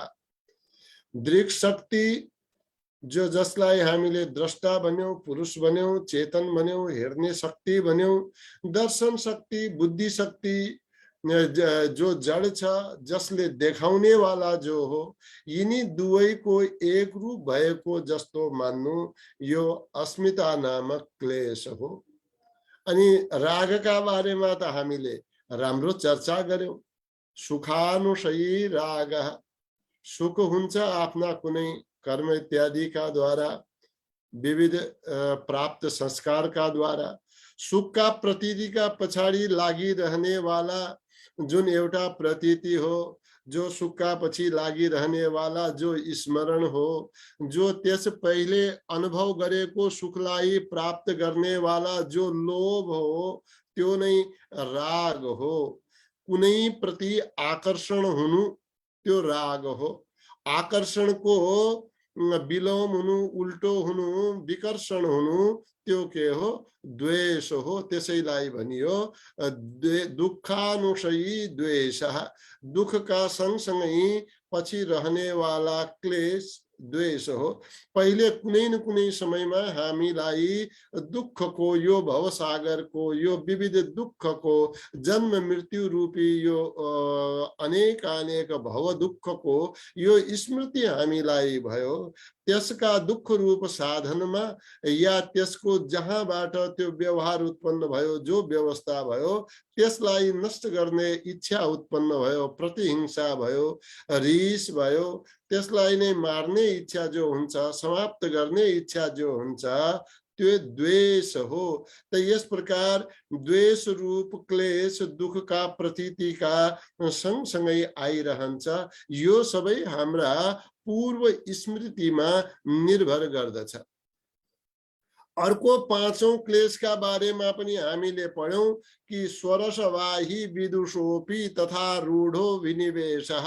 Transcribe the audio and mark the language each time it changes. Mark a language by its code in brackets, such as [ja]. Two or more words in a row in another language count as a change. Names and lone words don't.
[ne] दृग शक्ति जो जसलाई हामीले द्रष्टा बन्यौं, पुरुष बन्यौं, चेतन बन्यौं, हेर्ने शक्ति बन्यौं, दर्शन शक्ति, बुद्धि शक्ति जो जड छ, जसले देखाउने वाला जो हो, यिनी दुवैको एक रूप भएको जस्तो मान्नु यो अस्मिता नामक क्लेश हो। अनि रागका बारेमा त हामीले राम्रो चर्चा गर्यौं। [sa] सुखानुशयी राग, [ne] सुख हुन्छ आफ्ना कुनै कर्म इत्यादि का द्वारा, विविध प्राप्त संस्कार का द्वारा। सुख का प्रतीति का पछाडि लागिरहने वाला जुन एउटा प्रतीति हो, जो सुख का पछि लागिरहने वाला जो स्मरण हो, जो त्यस पहिले अनुभव गरेको सुखलाई प्राप्त गर्ने वाला जो लोभ हो, त्यो नै राग हो। कुनै प्रति आकर्षण हुनु त्यो राग हो। आकर्षण को विलोम हुनु, उल्टो हुनु, विकर्षण हुनु त्यो के हो? द्वेष हो। त्यसैलाई भनियो [sa] दुःखानुशयी द्वेषः। [ne] दुख का सँगसँगै पछि रहने वाला क्लेश द्वेष हो। पहिले कुनै न कुनै समयमा हामीलाई दुःखको यो भवसागरको यो विविध दुःखको जन्म मृत्यु रूपी यो अनेक अनेक भव दुःखको यो स्मृति हामीलाई भयो। त्यसका दुःख रूप साधनमा या त्यसको जहाँबाट त्यो व्यवहार उत्पन्न भयो, जो व्यवस्था भयो, त्यसलाई नष्ट गर्ने इच्छा उत्पन्न भयो, प्रतिहिंसा भयो, रिस भयो, त्यसलाई नै मार्ने इच्छा जो हुन्छ, समाप्त गर्ने इच्छा जो हुन्छ, त्यो द्वेष हो। त यस प्रकार द्वेष रूप क्लेश दुख का प्रतीति का सँगसँगै आइरहन्छ। यो सबै हाम्रा पूर्व स्मृतिमा निर्भर गर्दछ। अर्को पाँचौं क्लेशका बारेमा पनि हामीले पढ्यौं कि [sa] स्वरसवाही विदुषोपि तथा रूढो विनिवेशः।